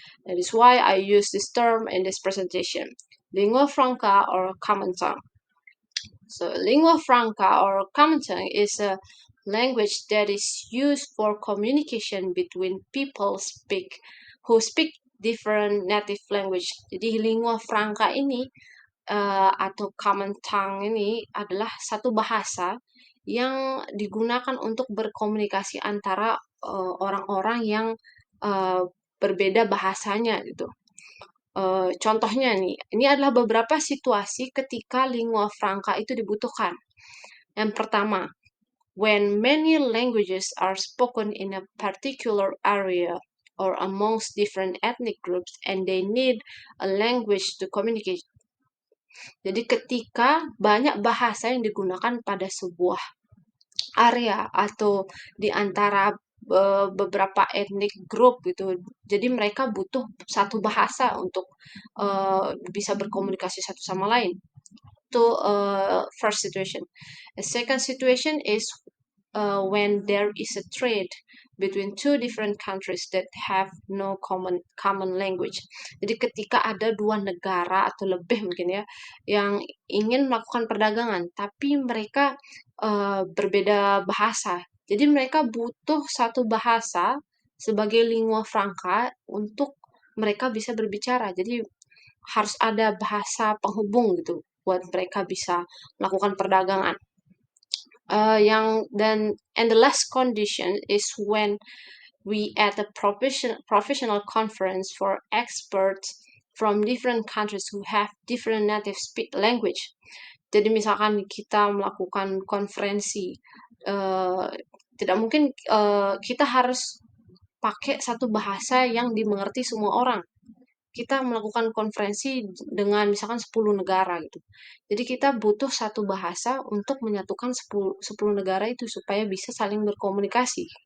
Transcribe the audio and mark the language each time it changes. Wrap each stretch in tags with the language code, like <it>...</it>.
<en>That is why I use this term in this presentation. Lingua franca or common tongue. So lingua franca or common tongue is a language that is used for communication between people who speak different native language.</en> <id>Jadi lingua franca ini atau common tongue ini adalah satu bahasa yang digunakan untuk berkomunikasi antara orang-orang yang berbeda bahasanya gitu. Contohnya nih, ini adalah beberapa situasi ketika lingua franca itu dibutuhkan. Yang pertama,</id> <en>when many languages are spoken in a particular area or amongst different ethnic groups and they need a language to communicate.</en> <id>Jadi ketika banyak bahasa yang digunakan pada sebuah area atau di antara beberapa ethnic group gitu. Jadi mereka butuh satu bahasa untuk bisa berkomunikasi satu sama lain. Itu</id> <en>first situation. The second situation is when there is a trade between two different countries that have no common language.</en> <id>Jadi ketika ada dua negara atau lebih mungkin ya yang ingin melakukan perdagangan, tapi mereka berbeda bahasa. Jadi mereka butuh satu bahasa sebagai lingua franca untuk mereka bisa berbicara. Jadi harus ada bahasa penghubung gitu buat mereka bisa melakukan perdagangan.</id> <en>And the last condition is when we at a professional conference for experts from different countries who have different native language.</en> <id>Jadi misalkan kita melakukan konferensi, eh, tidak mungkin kita harus pakai satu bahasa yang dimengerti semua orang. Kita melakukan konferensi dengan misalkan 10 negara gitu. Jadi kita butuh satu bahasa untuk menyatukan 10 negara itu supaya bisa saling berkomunikasi.</id>